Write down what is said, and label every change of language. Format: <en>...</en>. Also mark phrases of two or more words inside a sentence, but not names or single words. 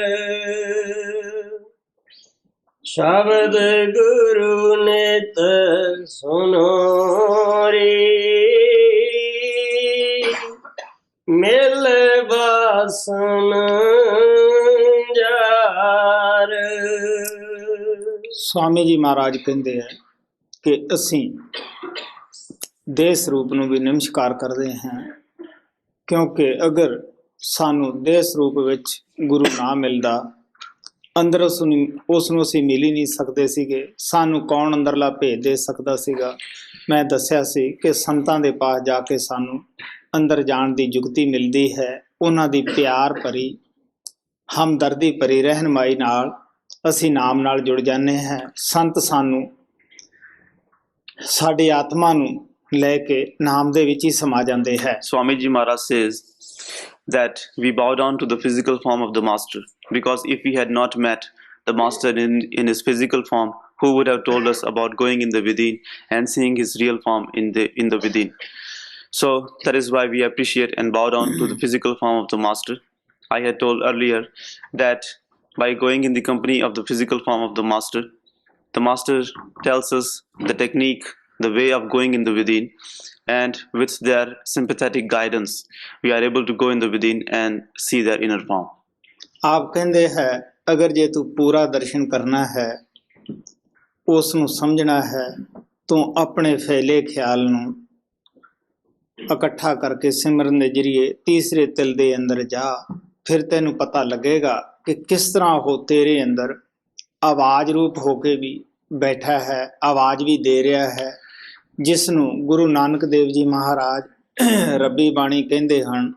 <hi>शब्द गुरु नित सुनो रे मिल बासन जार। स्वामी जी महाराज कहते हैं कि</hi> <pa>असी देह ਸਰੂਪ ਨੂੰ ਵੀ ਨਮਸਕਾਰ ਕਰਦੇ ਹਾਂ, ਕਿਉਂਕਿ ਅਗਰ ਸਾਨੂੰ ਦੇਹ ਸਰੂਪ ਵਿੱਚ ਗੁਰੂ ਨਾ ਮਿਲਦਾ, ਅੰਦਰ ਉਸ ਨੂੰ ਅਸੀਂ ਮਿਲ ਹੀ ਨਹੀਂ ਸਕਦੇ ਸੀਗੇ। ਸਾਨੂੰ ਕੌਣ ਅੰਦਰਲਾ ਭੇਦ ਦੇ ਸਕਦਾ ਸੀਗਾ? ਮੈਂ ਦੱਸਿਆ ਸੀ ਕਿ ਸੰਤਾਂ ਦੇ ਪਾਸ ਜਾ ਕੇ ਸਾਨੂੰ ਅੰਦਰ ਜਾਣ ਦੀ ਜੁਗਤੀ ਮਿਲਦੀ ਹੈ। ਉਹਨਾਂ ਦੀ ਪਿਆਰ ਭਰੀ, ਹਮਦਰਦੀ ਭਰੀ ਰਹਿਨਮਾਈ ਨਾਲ ਅਸੀਂ ਨਾਮ ਨਾਲ ਜੁੜ ਜਾਂਦੇ ਹਾਂ। ਸੰਤ ਸਾਨੂੰ ਸਾਡੀ ਆਤਮਾ ਨੂੰ ਲੈ ਕੇ ਨਾਮ ਦੇ ਵਿੱਚ ਹੀ ਸਮਾ ਜਾਂਦੇ ਹੈ।</pa> <en>Swamiji Maharaj says that we bow down to the physical form of the master, because if we had not met the master in his physical form, who would have told us about going in the within and seeing his real form in the within? So that is why we appreciate and bow down to the physical form of the master. I had told earlier that by going in the company of the physical form of the master tells us the technique, the way of going in the within, and with their sympathetic guidance, we are able to go in the within and see their inner form.</en> <pa>ਆਪ ਕਹਿੰਦੇ ਹੈ ਅਗਰ ਜੇ ਤੂੰ ਪੂਰਾ ਦਰਸ਼ਨ ਕਰਨਾ ਹੈ, ਉਸ ਨੂੰ ਸਮਝਣਾ ਹੈ, ਤੂੰ ਆਪਣੇ ਫੈਲੇ ਖਿਆਲ ਨੂੰ ਇਕੱਠਾ ਕਰਕੇ ਸਿਮਰਨ ਦੇ ਜਰੀਏ ਤੀਸਰੇ ਤਿਲ ਦੇ ਅੰਦਰ ਜਾ, ਫਿਰ ਤੈਨੂੰ ਪਤਾ ਲੱਗੇਗਾ ਕਿ ਕਿਸ ਤਰ੍ਹਾਂ ਉਹ ਤੇਰੇ ਅੰਦਰ ਆਵਾਜ਼ ਰੂਪ ਹੋ ਕੇ ਵੀ ਬੈਠਾ ਹੈ, ਆਵਾਜ਼ ਵੀ ਦੇ ਰਿਹਾ ਹੈ, ਜਿਸ ਨੂੰ ਗੁਰੂ ਨਾਨਕ ਦੇਵ ਜੀ ਮਹਾਰਾਜ ਰੱਬੀ ਬਾਣੀ ਕਹਿੰਦੇ ਹਨ।</pa>